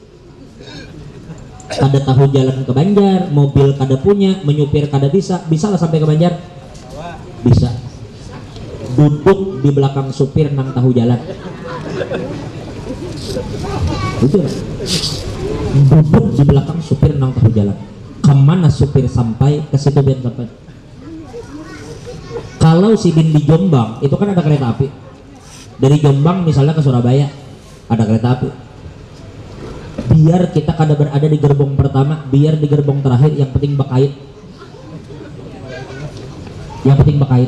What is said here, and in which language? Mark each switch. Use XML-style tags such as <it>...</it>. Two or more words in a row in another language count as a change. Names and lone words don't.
<id>Kada tahu jalan ke Banjar, mobil kada punya, menyupir kada bisa lah sampai ke Banjar. Bisa. Duduk di belakang supir nang tahu jalan. Betul. Duduk di belakang supir nang tahu jalan. Kemana supir sampai, ke situ dia sampai. Kalau si Din di Jombang, itu kan ada kereta api. Dari Jombang misalnya ke Surabaya, ada kereta api. biar kita kada berada di gerbong pertama, biar di gerbong terakhir, yang penting bakait. Yang penting bakait.</id>